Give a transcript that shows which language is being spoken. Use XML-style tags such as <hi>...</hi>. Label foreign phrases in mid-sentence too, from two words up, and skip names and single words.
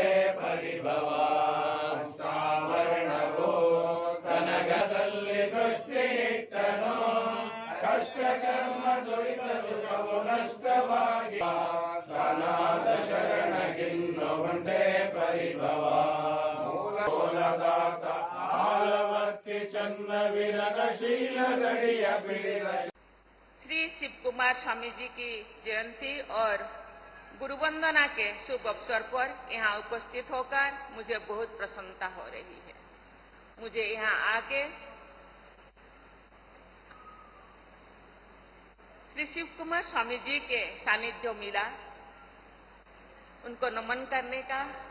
<kn>ಪರಿಭವ ಶ್ರಾವಣವೋ ಕನಗದಲ್ಲಿ ದೃಷ್ಟಿ ಇಟ್ಟನೋ ಕಷ್ಟ ಕರ್ಮ ದುರಿತ ಸುಖವು ನಷ್ಟವಾಗಿ ಅನಾಥ ಶರಣಗಿನ್ನ ಒಂದೇ ಪರಿಭವ ಮೂಲದಾತ ಆಲವರ್ತಿ ಚನ್ನ ವಿರಗ ಶೀಲ ಗಡಿಯ ಬಿಡಿದ.</kn> <hi>श्री शिव कुमार स्वामी जी की जयंती और गुरु वंदना के शुभ अवसर पर यहाँ उपस्थित होकर मुझे बहुत प्रसन्नता हो रही है. मुझे यहाँ आके श्री शिव कुमार स्वामी जी के सानिध्य मिला, उनको नमन करने का,</hi>